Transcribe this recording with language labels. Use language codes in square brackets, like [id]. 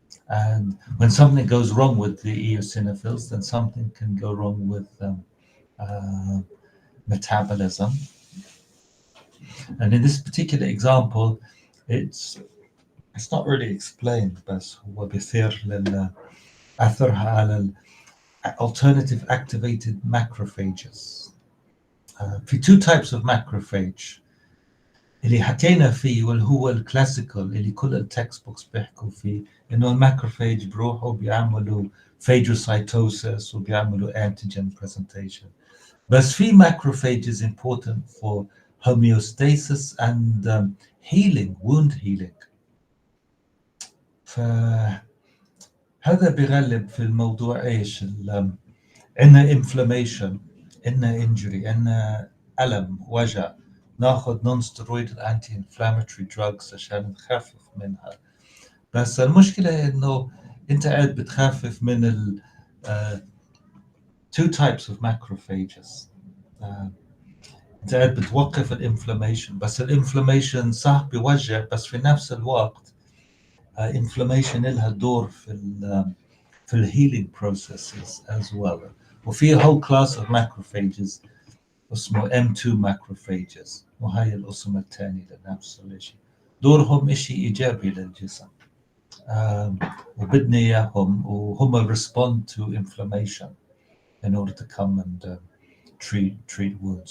[en] And when something goes wrong with the eosinophils, then something can go wrong with uh, metabolism. And in this particular example, it's not really explained, [ar] بس هو بيثير أثرها على [en] alternative activated macrophages. [ar] في [en] two types of macrophage [ar] اللي حكينا فيه واللي هو الكلاسيكال اللي كل التكست بوكس بيحكوا فيه انه الماكروفاج بروحوا بيعملوا phagocytosis وبيعملوا antigen presentation. [en] بس في macrophage is important for homeostasis and healing, wound healing. [ar] فهذا بيغلب في الموضوع ايش؟ عندنا inflammation، عندنا injury، عندنا ألم، وجع، ناخذ نون ستيرويد انتي انفلاماتوري دراجز عشان نخفف منها. بس المشكله انه انت قاعد بتخفف من ال [en] two types of macrophages. [ar] انت قاعد بتوقف الانفلاميشن، بس الانفلاميشن صح بيوجع، بس في نفس الوقت انفلاميشن لها دور في الهيلينج [en] processes as well. [ar] وفي [en] whole class of macrophages [ar] اسمه M2 macrophages، وهاي القسم الثاني لنفس الشيء، دورهم شيء إيجابي للجسم. وبدنا إياهم وهم [en] respond to inflammation in order to come and treat wounds.